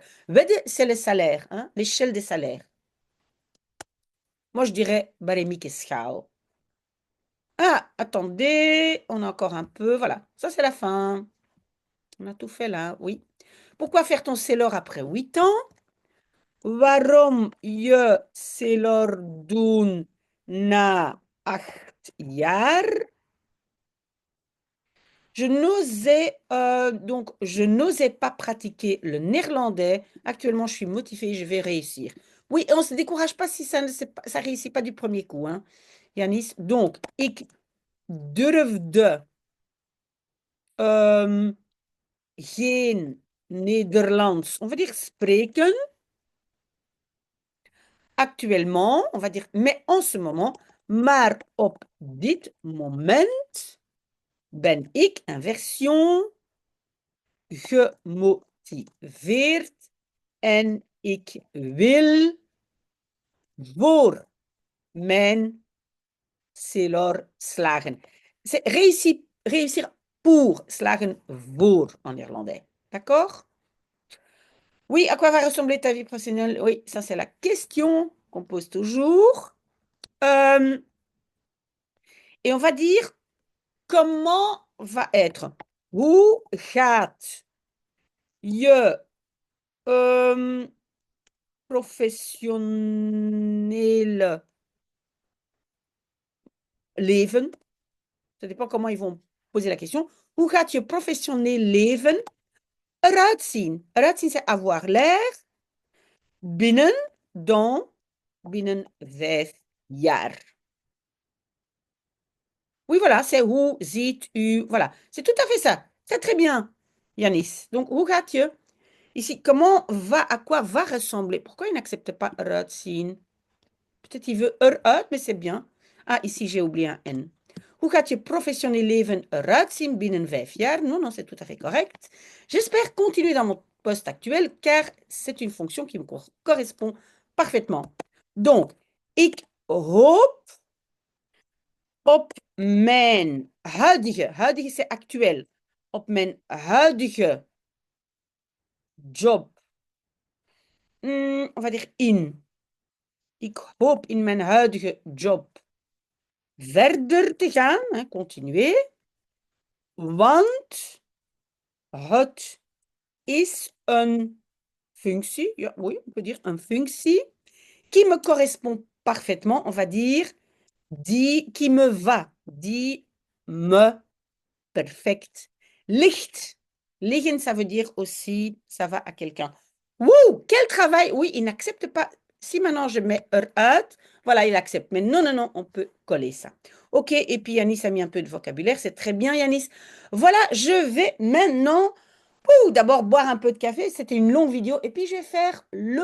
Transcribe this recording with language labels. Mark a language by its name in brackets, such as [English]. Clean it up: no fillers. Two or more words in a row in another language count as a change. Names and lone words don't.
[French] Wedden, c'est le salaire, hein, l'échelle des salaires. Moi, je dirais barémique schaal. Ah, attendez, on a encore un peu. Voilà, ça c'est la fin. On a tout fait là, oui. Pourquoi faire ton CELOR après 8 ans? [Dutch] Waarom je CELOR doen na 8 jaar? [French] Je n'osais pas pratiquer le néerlandais. Actuellement, je suis motivée, je vais réussir. Oui, on ne se décourage pas si ça ne réussit pas du premier coup, hein, Yanis. Donc, [Dutch] ik durfde geen Nederlands, [French] on va dire spreken. Actuellement, on va dire, mais en ce moment, [Dutch] maar op dit moment ben ik, inversion, gemotiveerd en ik wil voor mijn CELOR slagen. [French] C'est réussir pour, [Dutch] slagen voor [French] en néerlandais. D'accord? Oui, à quoi va ressembler ta vie professionnelle? Oui, ça c'est la question qu'on pose toujours. Et on va dire comment va être. [Dutch] Hoe gaat je professionnel leven? [French] Ça dépend comment ils vont poser la question. [Dutch] Hoe gaat je professionnel leven eruit zien? Eruit zien, [French] c'est avoir l'air [Dutch] binnen 5 jaar. [French] Oui, voilà, c'est [Dutch] hoe ziet u. [French] Voilà, c'est tout à fait ça. C'est très bien, Yanis. Donc, [Dutch] hoe gaat je? [French] Ici, à quoi va ressembler? Pourquoi il n'accepte pas [Dutch] eruit zien? [French] Peut-être il veut eruit, mais c'est bien. Ah, ici, j'ai oublié un N. [Dutch] Hoe gaat je professionnel leven eruit zien binnen 5 jaar? [French] Non, non, c'est tout à fait correct. J'espère continuer dans mon poste actuel, car c'est une fonction qui me correspond parfaitement. Donc, [Dutch] ik hoop op mijn huidige [French] c'est actuel, [Dutch] op mijn huidige job, [French] on va dire in. [Dutch] Ik hoop in mijn huidige job verder te gaan, [French] hein, continuer, [Dutch] want het is een functie, ja, [French] oui, on peut dire une functie, qui me correspond parfaitement, on va dire, qui me va, [Dutch] die me perfect ligt. Liggen, [French] ça veut dire aussi, ça va à quelqu'un. Wouh, quel travail! Oui, il n'accepte pas. Si maintenant je mets eruit, voilà, il accepte. Mais non, non, non, on peut coller ça. Ok, et puis Yanis a mis un peu de vocabulaire, c'est très bien, Yanis. Voilà, je vais maintenant, d'abord boire un peu de café, c'était une longue vidéo, et puis je vais faire l'audio.